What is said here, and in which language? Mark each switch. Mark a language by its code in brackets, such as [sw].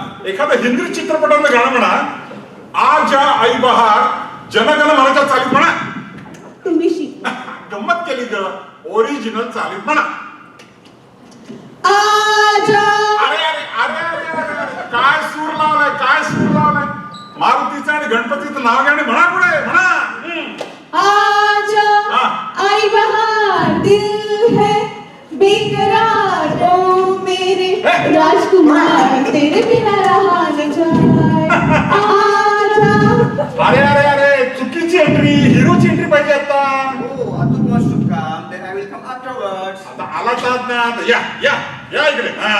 [mr] एखादं हिंदी चित्रपटातलं गाणं म्हणा. आजा आई बहार, जनगण मनाच्या चालीत म्हणा. तुम्ही शिक. गंमत केली ग, ओरिजिनल चालीत म्हणा. आजा. अरे अरे अरे अरे अरे, काय सूर लावलाय, काय सूर लावलाय. मारुतीचं आणि गणपतीचं नाव घ्या आणि म्हणा पुढे म्हणा. [hi] आजा आई बहार, दिल है बेकरार, ओ मेरे राजकुमार, तेरे बिना रहा न जाए. आजा. [mr] अरे अरे अरे, चुकीची एंट्री, हिरोची एंट्री पाहिजे आता. [en] Oh, Atul wants to come, then I will come afterwards. [mr] आता आला चालत ना, आता या या या इकडे.